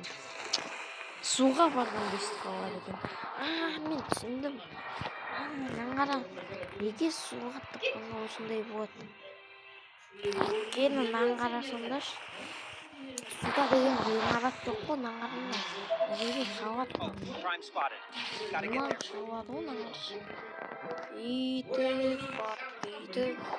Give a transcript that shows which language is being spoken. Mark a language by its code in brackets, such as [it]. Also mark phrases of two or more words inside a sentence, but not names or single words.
[kk] Суға барған бесті қалар екен. Мен түсіндім. Мынаны қара. Неге суға тыққанда осындай болады? Өйткені мынаны қарасаңдаршы. Суда деген ғимарат жоқ қой, мынаны қараңдар. Жерге шауады. [en] Crime spotted. Gotta get [kk] Мынаны [en] there. [kk] шауады ғой, мынаны қарашы. Бүйтіп бар, бүйтіп.